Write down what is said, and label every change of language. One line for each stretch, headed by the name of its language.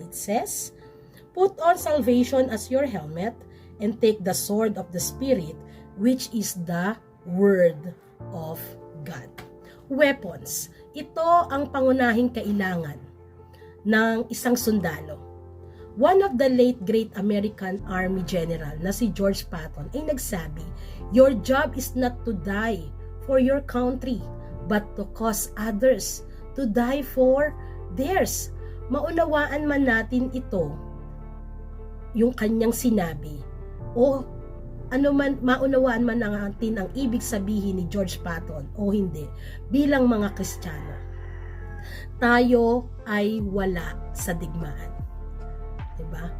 English: And it says, "Put on salvation as your helmet and take the sword of the Spirit, which is the Word of God." Weapons.
Filipino: Ito ang pangunahing kailangan ng isang sundalo.
English: One of the late great American Army General
Filipino: na si George Patton ay nagsabi,
English: "Your job is not to die for your country, but to cause others to die for theirs."
Filipino: Maunawaan man natin ito, yung kanyang sinabi, o ano man, maunawaan man natin ang ibig sabihin ni George Patton o hindi, bilang mga Kristiyano, tayo ay wala sa digmaan. Diba?